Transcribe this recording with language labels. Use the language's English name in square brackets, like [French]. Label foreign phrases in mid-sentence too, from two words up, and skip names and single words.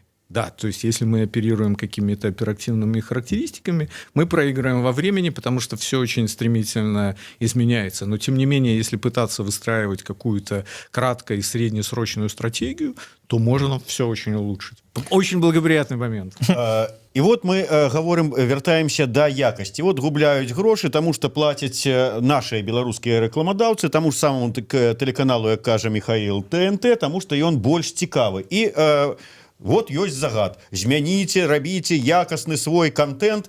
[Russian] Да, то есть если мы оперируем какими-то оперативными характеристиками, мы проигрываем во времени, потому что все очень стремительно изменяется. Но тем не менее, если пытаться выстраивать какую-то кратко- и среднесрочную стратегию, то можно все очень улучшить. Очень благоприятный момент. І вот мы говорим, [Belarusian] вяртаемся да якасці. Вот губляюць грошы, таму што плацяць нашыя беларускія рэкламадаўцы, таму ж самому тэлеканалу, як кажа Михаил, ТНТ, таму што ён больш цікавы. І вот ёсць загад. Змяніце, рабіце якасны свой контент.